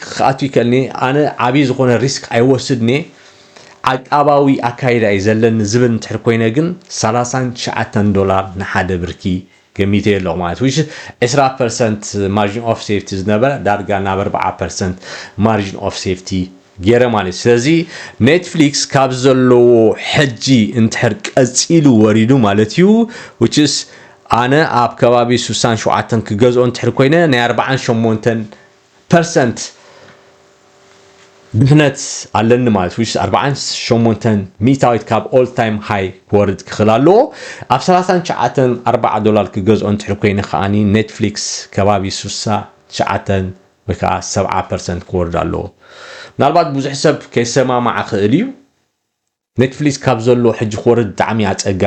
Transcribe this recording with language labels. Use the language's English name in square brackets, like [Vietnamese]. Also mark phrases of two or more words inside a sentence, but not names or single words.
[Tigrinya] ከኣትዩ ይከልኒ ኣነ ዓብይ ዝኾነ ሪስክ ኣይወስድኒ ዓቃባዊ ኣካይዳ እዩ ዘለኒ ዝብል እንትሕር ኮይነ ግን $39 ንሓደ ብርኪ ገሚተ ኣለኹ ማለት እዩ 20% [English] margin of safety [Tigrinya] ዝነበረ ዳርጋ ናብ 4% [English] margin of safety [Tigrinya] ገይረ ማለት ስለዚ ኔትፍሊክስ ካብ ዘለዎ ሕጂ እንትሕር ቀፂሉ ወሪዱ ማለት እዩ [English] which is [Tigrinya] ኣነ ኣብ ከባቢ 67 ክገዝኦ እንትሕር ኮይነ ናይ 48% ድሕነት ኣለኒ ማለት [English] which is [Tigrinya] 48 ሚታዊት ካብ [English] all time high [Tigrinya] ክወርድ ክኽእል ኣለዎ ኣብ $39 ክገዝኦ እንትሕር ኮይነ ከዓኒ ኔትፍሊክስ ከባቢ 69 ወይ ከዓ 70% ክወርድ ኣለዎ ምናልባት ብዙሕ ሰብ ከይሰማማዕ ክእል እዩ ኔትፍሊክስ ካብ ዘሎ ሕጂ ክወርድ ብጣዕሚ ኣፀጋሚ